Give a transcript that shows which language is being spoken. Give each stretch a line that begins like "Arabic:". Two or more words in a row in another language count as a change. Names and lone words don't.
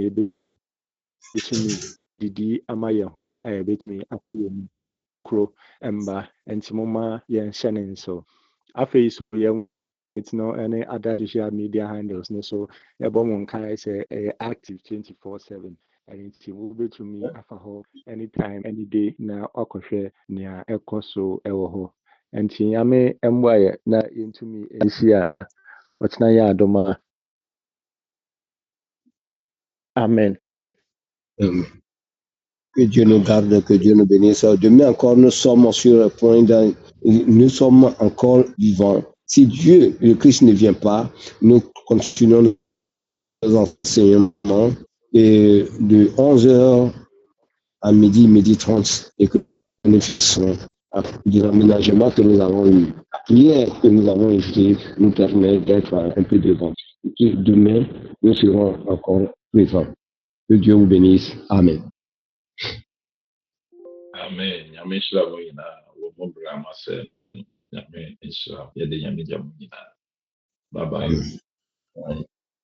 Akan: yɛbɛtumi didi ama yɛn a yɛbɛtumi akɔ yɛn kuro mba nti moma yɛnhyɛ ne nso afei so yɛn no ne
English: other social media handles
Akan: no so yɛbɔ mo nkae sɛ ɛyɛ active 24/7 nti wobɛtumi afa hɔ
English: anytime any day
Akan: na wakɔhwɛ nea ɛkɔ so ɛwɔ hɔ nti nyame mmoa yɛ na yɛntumi ɛsi a ɔtena yɛ adom a amen.
French: Que Dieu nous garde, que Dieu nous bénisse. Demain encore, nous sommes sur le point nous sommes encore vivants. Si Dieu, le Christ ne vient pas, nous continuons nos enseignements et de 11h à midi 30 et que nous fixons du aménagement que nous avons eu. La prière que nous avons fait nous permet d'être un peu devant. Et demain, nous serons encore présents. Que Dieu vous bénisse. Amen. Amen.
Akan: Nyame nhyira wɔn nyinaa wɔ mo bere ama sɛ nyame nhyira yɛde nyame gya mo nyinaa.
English: Bye bye.